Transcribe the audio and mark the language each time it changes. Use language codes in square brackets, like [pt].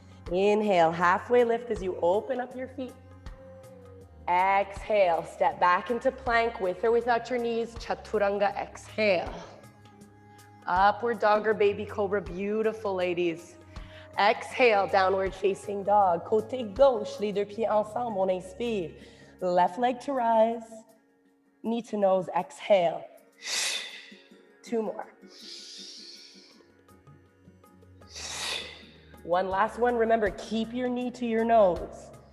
[en] Inhale, halfway lift as you open up your feet. Exhale, step back into plank with or without your knees. Chaturanga, exhale. Upward dog or baby cobra, beautiful ladies. Exhale, downward facing dog. [fr] Côté gauche, les deux pieds ensemble, on inspire. [en] Left leg to rise, knee to nose, exhale. 2 more. One last one, remember, keep your knee to your nose.